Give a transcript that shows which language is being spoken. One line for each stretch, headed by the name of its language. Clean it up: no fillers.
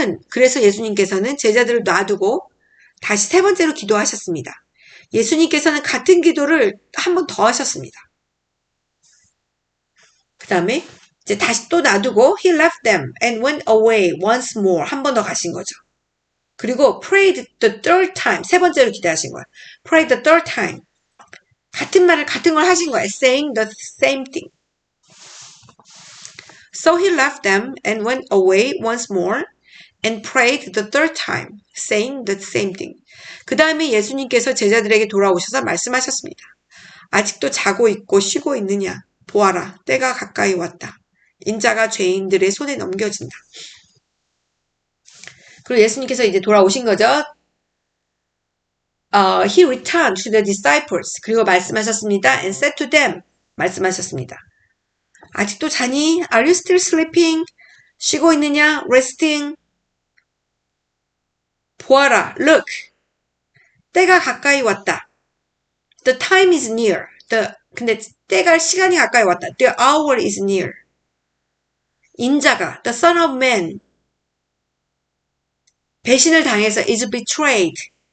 Korean: 그래서 예수님께서는 제자들을 놔두고 다시 세 번째로 기도하셨습니다. 예수님께서는 같은 기도를 한 번 더 하셨습니다. 그 다음에 이제 다시 또 놔두고
English: he left them and went away once more.
Korean: 한 번 더 가신 거죠. 그리고
English: prayed the third time.
Korean: 세 번째로 기도하신 거예요.
English: prayed the third time.
Korean: 같은 걸 하신 거예요.
English: saying the same thing. So he left them and went away once more and prayed the third time, saying the same thing.
Korean: 그 다음에 예수님께서 제자들에게 돌아오셔서 말씀하셨습니다. 아직도 자고 있고 쉬고 있느냐? 보아라, 때가 가까이 왔다. 인자가 죄인들의 손에 넘겨진다. 그리고 예수님께서 이제 돌아오신 거죠.
English: He returned to the disciples.
Korean: 그리고 말씀하셨습니다.
English: And said to them.
Korean: 말씀하셨습니다. 아직도 자니?
English: Are you still sleeping?
Korean: 쉬고 있느냐?
English: Resting?
Korean: 보아라,
English: look.
Korean: 때가 가까이 왔다.
English: The time is near.
Korean: 근데 시간이 가까이 왔다.
English: The hour is near.
Korean: 인자가,
English: the son of man,
Korean: 배신을 당해서
English: is betrayed.